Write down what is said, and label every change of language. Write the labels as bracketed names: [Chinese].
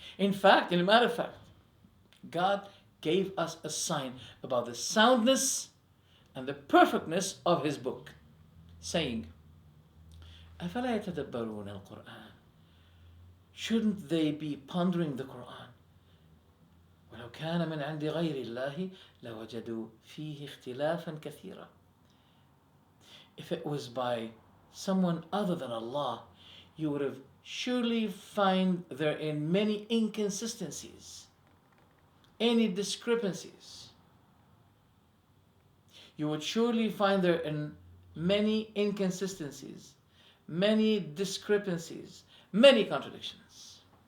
[English] In a matter of fact, God gave us a sign about the soundness and the perfectness of His book, saying, [Arabic] أَفَلَا يَتَدَبَّرُونَ الْقُرْآنَ? [English] Shouldn't they be pondering the Quran? [Arabic] ولو كان من عند غير الله لوجدوا فيه اختلافا كثيرا. [English] If it was by someone other than Allah, you would have surely find therein many inconsistencies, any discrepancies. You would surely find therein many inconsistencies, many discrepancies, many contradictions.